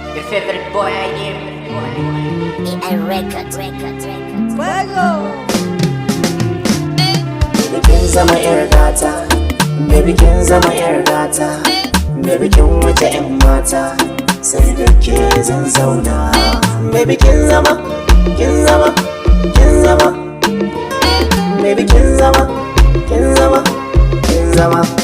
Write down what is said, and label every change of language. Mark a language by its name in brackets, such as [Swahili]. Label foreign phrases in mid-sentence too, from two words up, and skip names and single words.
[English] favorite boy, I am. E I Records, Records, Records. Baby, [Hausa] kin zama yar gata. Baby, kin zama yar gata. Baby, kin wuce yan mata. Sai da ke zan zauna. Baby, kin zama, kin zama, kin zama. Baby, kin zama, kin zama, kin zama.